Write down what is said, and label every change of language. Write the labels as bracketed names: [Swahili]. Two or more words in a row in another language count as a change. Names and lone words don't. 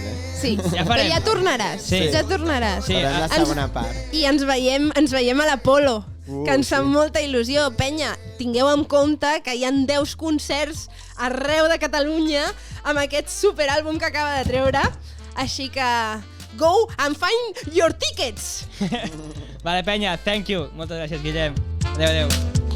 [Catalan] Sí, però ja tornaràs. Sí. Ja tornaràs. Sí. Farem la segona part. I ens veiem a l'Apolo, que ens fa molta il·lusió. Penya, tingueu en compte que hi ha 10 concerts arreu de Catalunya amb aquest superàlbum que acaba de treure. Així que... [English] Go and find your tickets! [Catalan] Vale, penya, [English] thank you. [Catalan] Moltes gràcies, Guillem. Adéu.